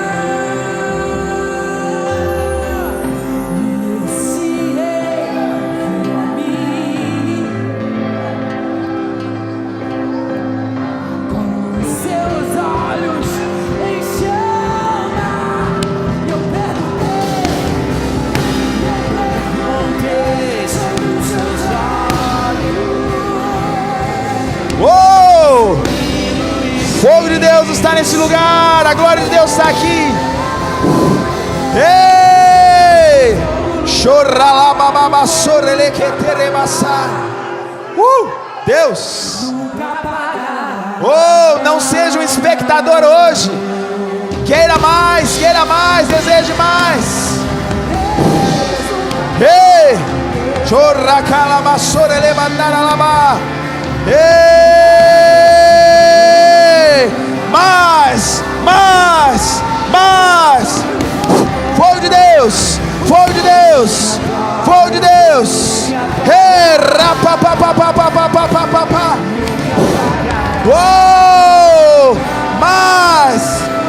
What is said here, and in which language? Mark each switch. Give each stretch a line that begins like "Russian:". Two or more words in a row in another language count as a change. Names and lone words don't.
Portuguese: E esse rei a mim, com os seus olhos em chama, eu perguntei sobre os seus olhos. Oh! Fogo de Deus está nesse lugar, a glória de Deus está aqui. Ei! Choralabababa sorelequeteremassa. Deus! Oh, não seja um espectador hoje. Queira mais, deseje mais. Ei! Chorracalaba sorelebandaralaba. Ei! Mais! Fogo de Deus! Fogo de Deus! Fogo de Deus! Ei! Rapapapapapapapapapapá! Oh! Mais!